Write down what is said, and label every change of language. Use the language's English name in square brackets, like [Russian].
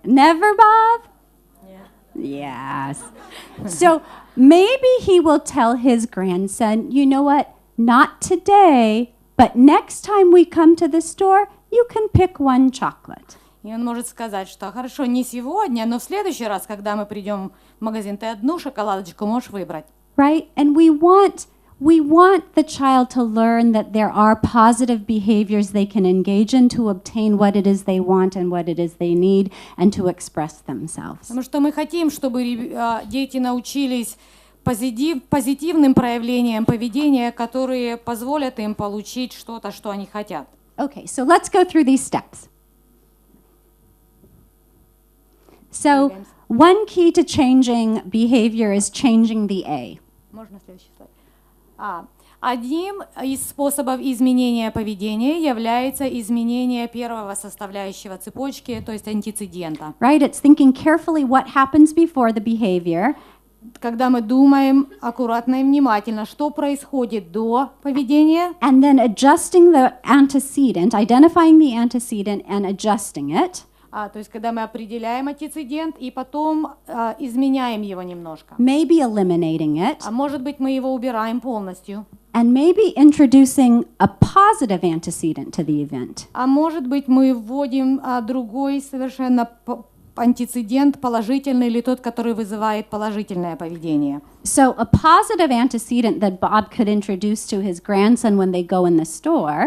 [English] Never, Bob? Yes. So maybe he will tell his grandson, you know what, not today, but next time we come to the store, you can pick one chocolate. [Russian] И он может сказать, что хорошо, не сегодня, но в следующий раз, когда мы придем в магазин, ты одну шоколадочку можешь выбрать. [English] Right? And we want the child to learn that there are positive behaviors they can engage in to obtain what it is they want and what it is they need and to express themselves. [Russian] Потому что мы хотим, чтобы дети научились позитивным проявлениям поведения, которые позволят им получить что-то, что они хотят. [English] Okay, so let's go through these steps. So, one key to changing behavior is changing the A. [Russian] Можно следующий слайд? Одним из способов изменения поведения является изменение первого составляющего цепочки, то есть антецедента. [English] Right? It's thinking carefully what happens before the behavior [Russian] когда мы думаем аккуратно и внимательно, что происходит до поведения, [English] and then adjusting the antecedent, identifying the antecedent and adjusting it. [Russian] то есть когда мы определяем антецедент и потом изменяем его немножко. [English] Maybe eliminating it, [Russian] А может быть, мы его убираем полностью. [English] and maybe introducing a positive antecedent to the event. [Russian] А может быть, мы вводим другой совершенно антецедент, положительный или тот, который вызывает положительное поведение. [English] So a positive antecedent that Bob could introduce to his grandson when they go in the store